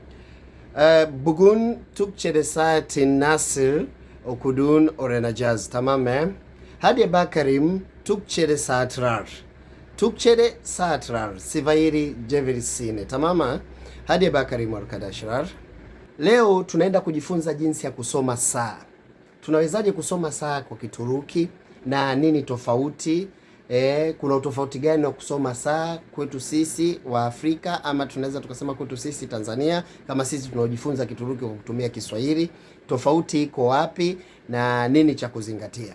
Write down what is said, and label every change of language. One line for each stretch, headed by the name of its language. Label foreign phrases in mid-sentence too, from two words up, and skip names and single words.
Turkish: Bugün Türkçe'de saati nasıl okuduğunu öğreneceğiz, tamam mı? Hadi bakalım Türkçe'de saatler. Türkçe'de saatler Swahili çevirisini, tamam mı? Hadi bakalım arkadaşlar.
Swahili: Leo tunaenda kujifunza jinsi ya kusoma saa. Tunawezaje kusoma saa kwa Kituruki na nini tofauti? Kuna utofauti gani wa kusoma saa kwetu sisi wa Afrika, ama tunaweza tukasema kwetu sisi Tanzania, kama sisi tunaojifunza Kituruki kwa kutumia Kiswahili, tofauti iko wapi na nini cha kuzingatia?